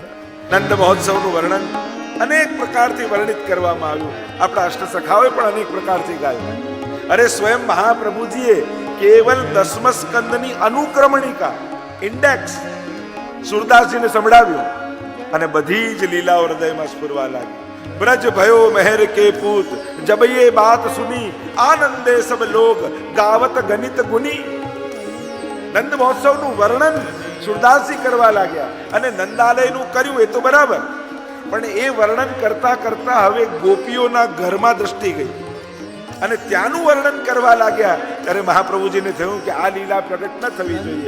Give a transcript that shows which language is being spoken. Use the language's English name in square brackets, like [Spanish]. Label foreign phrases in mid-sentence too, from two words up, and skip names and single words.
[Gujarati] નંદ મહોત્સવનું વર્ણન અનેક પ્રકારથી વર્ણિત કરવામાં આવ્યું. આપણા અષ્ટસખાઓએ પણ અનેક પ્રકારથી ગાયું. અરે સ્વયં મહાપ્રભુજીએ કેવલ દશમસ્કંદની અનુક્રમણિકા, ઇન્ડેક્સ સુરદાસજીને સંભળાવ્યું અને બધી જ લીલાઓ હૃદયમાં સ્ફુરવા લાગી. [Braj] ब्रज भयो मेहर के पूत, जब ये बात सुनी आनंदे सब लोग गावत गणित गुनी. [Gujarati] નંદ મહોત્સવનું વર્ણન સુરદાસજી કરવા લાગ્યા અને નંદાલયનું કર્યું એ તો બરાબર, પણ એ વર્ણન કરતા કરતા હવે ગોપીઓના ઘરમાં દ્રષ્ટિ ગઈ અને ત્યાંનું વર્ણન કરવા લાગ્યા. ત્યારે મહાપ્રભુજીને થયું કે આ લીલા પ્રગટ ન થવી જોઈએ.